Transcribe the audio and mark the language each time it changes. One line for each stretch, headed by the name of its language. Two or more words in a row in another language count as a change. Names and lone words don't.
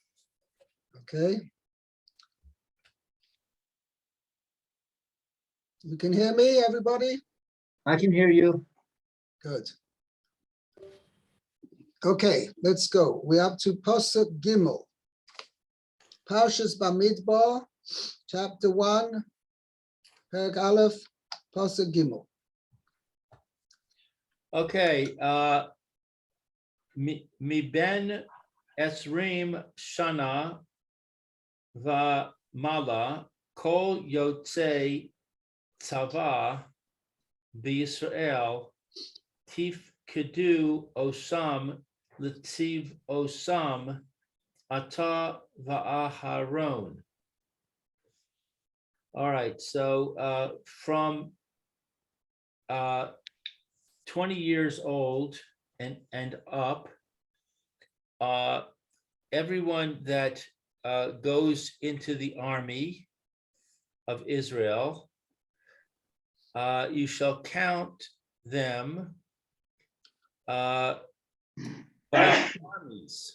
English: Okay. You can hear me, everybody? I can hear you. Good. Okay, let's go. We're up to
Hebrew: פסוק גימל. פרשת במדבר,
English: chapter 1,
Hebrew: פרק אלף, פסוק גימל. Okay. מבן עשרים שנה ומעלה כל יצא צבא בישראל תפקדו אתם לצבאתם אתה ואהרן.
English: All right, so from 20 years old and up, everyone that goes into the army of Israel, you shall count them by armies.